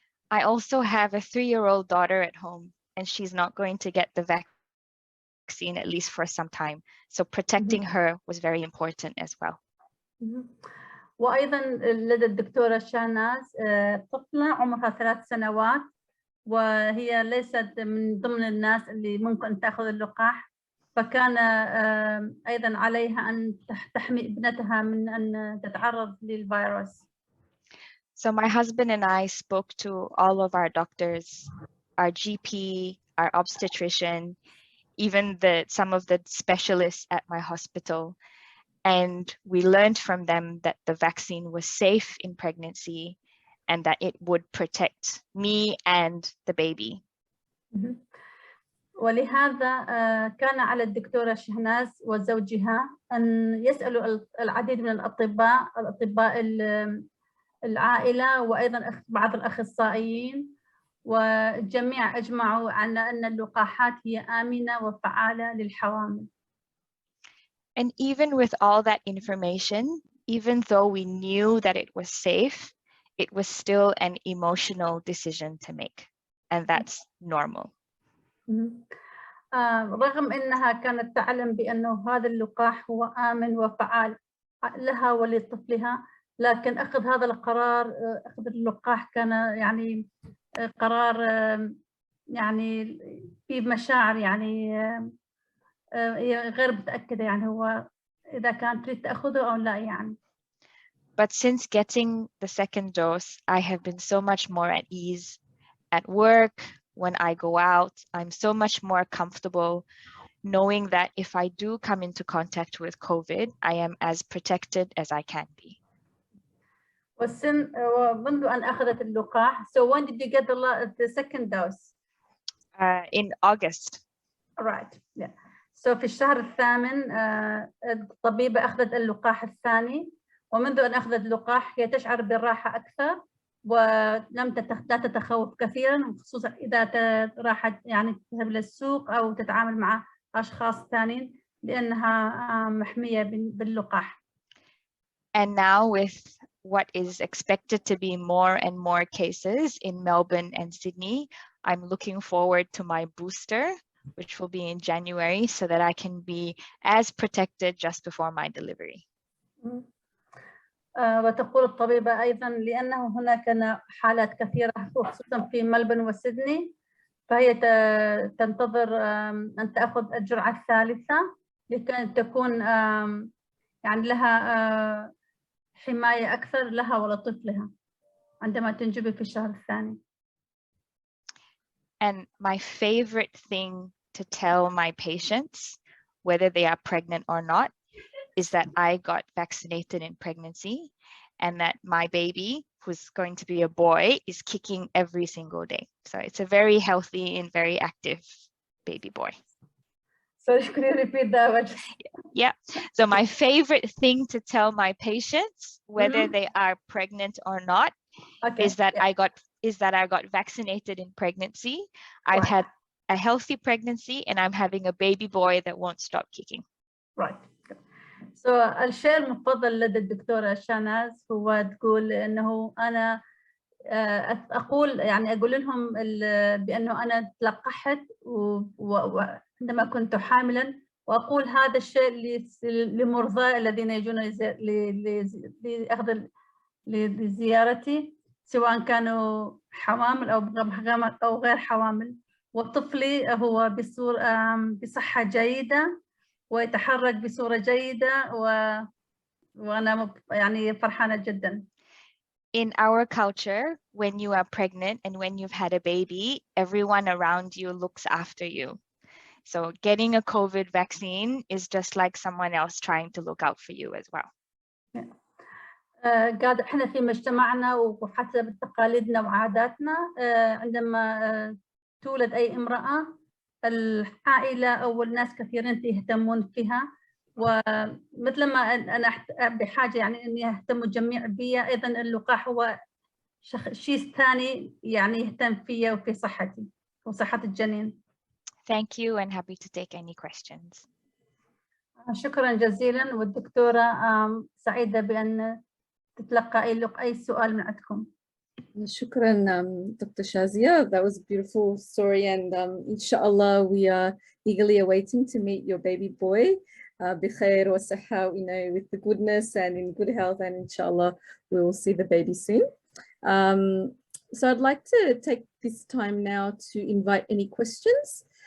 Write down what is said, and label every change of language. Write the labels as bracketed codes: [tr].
[en] I also have a 3-year-old daughter at home, and she's not going to get the vaccine at least for some time. So protecting her was very important as well. [ar] وأيضاً لدى الدكتورة شاناز طفلة عمرها 3 سنوات، وهي ليست من ضمن الناس اللي ممكن تأخذ اللقاح، فكان أيضاً عليها أن تحمي ابنتها من أن تتعرض للفيروس. [en] So my husband and I spoke to all of our doctors, our GP, our obstetrician, even some of the specialists at my hospital. And we learned from them that the vaccine was safe in pregnancy and that it would protect me and the baby. [ar] ولهذا كان على الدكتورة شهناز وزوجها أن يسألوا العديد من الأطباء العائلة وأيضاً بعض الأخصائيين، والجميع أجمعوا على أن اللقاحات هي آمنة وفعالة للحوامل. [en] And even with all that information, even though we knew that it was safe, it was still an emotional decision to make. and that's normal. [ar] رغم أنها كانت تعلم بأنه هذا اللقاح هو آمن وفعال لها ولطفلها، لكن أخذ هذا القرار، أخذ اللقاح كان يعني قرار يعني في مشاعر يعني غير متأكدة، يعني هو إذا كانت تريد تأخذه أو لا يعني. [en] But since getting the second dose, I have been so much more at ease at work. When I go out, I'm so much more comfortable knowing that if I do come into contact with COVID, I am as protected as I can be. [ar] ومنذ أن أخذت اللقاح. [en] So when did you get the second dose? In August. Right. Yeah. [ar] So في الشهر الثامن الطبيبة أخذت اللقاح الثاني، ومنذ أن أخذت اللقاح هي تشعر بالراحة أكثر ولم لا تتخوف كثيرا، خصوصا إذا راحت يعني تذهب للسوق أو تتعامل مع أشخاص ثانيين لأنها محمية باللقاح. [en] And now with what is expected to be more and more cases in Melbourne and Sydney, I'm looking forward to my booster, which will be in January, so that I can be as protected just before my delivery. [ar] وتقول الطبيبة أيضا لأنه هناك حالات كثيرة خصوصا في ملبن وسيدني، فهي تنتظر أن تأخذ الجرعة الثالثة لكي تكون يعني لها حماية أكثر لها ولطفلها عندما تنجبي في الشهر الثاني. [en] And my favorite thing to tell my patients, whether they are pregnant or not, is that I got vaccinated in pregnancy and that my baby, who's going to be a boy, is kicking every single day. So it's a very healthy and very active baby boy. So could you repeat that? Yeah. So my favorite thing to tell my patients, whether they are pregnant or not, is that I got vaccinated in pregnancy. I've had a healthy pregnancy and I'm having a baby boy that won't stop kicking. Right. [ar] So الشيء المفضل لدى الدكتورة شاناز هو تقول إنه أنا أقول يعني أقول لهم بأنه أنا تلقحت وعندما كنت حاملا، وأقول هذا الشيء لمرضى الذين يجون لأخذ لزيارتي سواء كانوا حوامل أو غير حوامل، وطفلي هو بصحة جيدة ويتحرك بصورة جيدة وأنا يعني فرحانة جدا. [en] In our culture, when you are pregnant and when you've had a baby, everyone around you looks after you. So getting a COVID vaccine is just like someone else trying to look out for you as well. [ar] قاعد احنا في مجتمعنا وحسب تقاليدنا وعاداتنا عندما تولد أي امرأة العائلة أو الناس كثيرين يهتمون فيها، ومثل ما أنا بحاجة يعني إني أهتم الجميع بي، أيضا اللقاح هو شيء ثاني يعني يهتم فيا وفي صحتي وصحة الجنين. [en] Thank you and happy to take any questions. [ar] شكرا جزيلا، والدكتورة سعيدة بأن تتلقى أي سؤال من عندكم. Shukran, [en] Dr. Shazeea. That was a beautiful story, and inshallah, we are eagerly awaiting to meet your baby boy, [ar] bikhair wa sahha, [en] with the goodness and in good health, and inshallah, we will see the baby soon. So I'd like to take this time now to invite any questions.